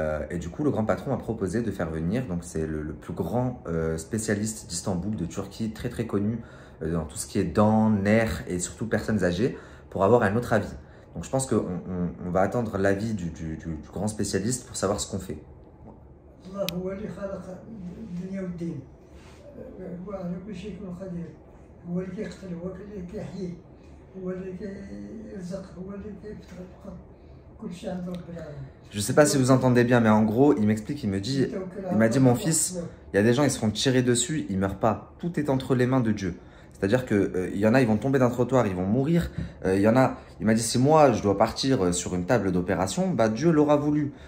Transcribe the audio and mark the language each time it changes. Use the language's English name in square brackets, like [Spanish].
[French] Et du coup, le grand patron m'a proposé de faire venir, donc c'est le plus grand spécialiste d'Istanbul, de Turquie, très connu dans tout ce qui est dents, nerfs et surtout personnes âgées, pour avoir un autre avis. Donc je pense qu'on va attendre l'avis du grand spécialiste pour savoir ce qu'on fait. [Arabic] الله هو اللي خلق الدنيا والدين هو على كل شيء يكون قدير هو اللي كيقتل هو اللي كيحيي هو اللي كيرزق هو اللي كيفتح الرزق كل شيء عند رب العالمين. [French] Je sais pas si vous entendez bien, mais en gros, il m'explique, il m'a dit, mon fils, il y a des gens, ils se font tirer dessus, ils meurent pas. Tout est entre les mains de Dieu. C'est-à-dire que il y en a, ils vont tomber d'un trottoir, ils vont mourir. Il y en a, il m'a dit, si moi, je dois partir sur une table d'opération, bah Dieu l'aura voulu.